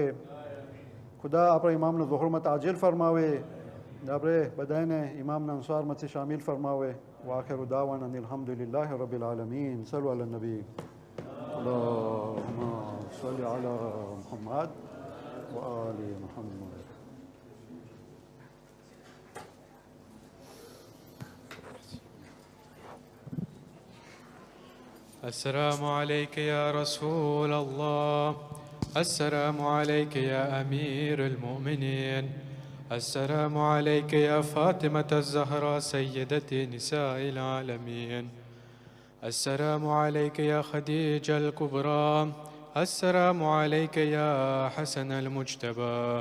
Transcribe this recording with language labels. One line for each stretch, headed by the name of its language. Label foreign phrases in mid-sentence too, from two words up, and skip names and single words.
Gujarati: ખુદા આપણા ઇમામનો ઝુહરમાં તાજીલ ફરમાવે, આપણે બધાને ઇમામના અંસારમાંથી શામિલ ફરમાવે.
Arabic: وآخر دعوانا الحمد لله رب العالمين. صلوا على النبي. اللهم صل على محمد وآل محمد. السلام عليك يا رسول الله، السلام عليك يا أمير المؤمنين، السلام عليك يا فاطمة الزهراء سيدة نساء العالمين، السلام عليك يا خديجة الكبرى، السلام عليك يا حسن المجتبى،